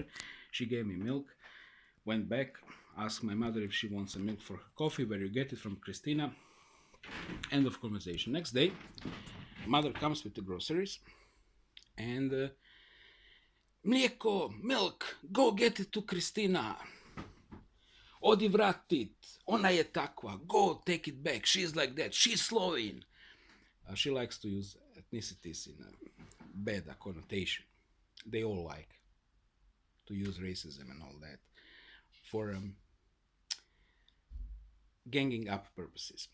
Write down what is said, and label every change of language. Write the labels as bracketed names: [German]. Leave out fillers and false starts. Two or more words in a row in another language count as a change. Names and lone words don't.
[English] She gave me milk, went back, asked my mother if she wants some milk for her coffee, where you get it from Christina. End of conversation. Next day, mother comes with the groceries and mlijeko, milk, go get it to Christina. [Croatian] Odi vratit, ona je takva, [English] go take it back, she's like that, she's Slovene. She likes to use ethnicities in a bad connotation. They all like to use racism and all that for ganging up purposes.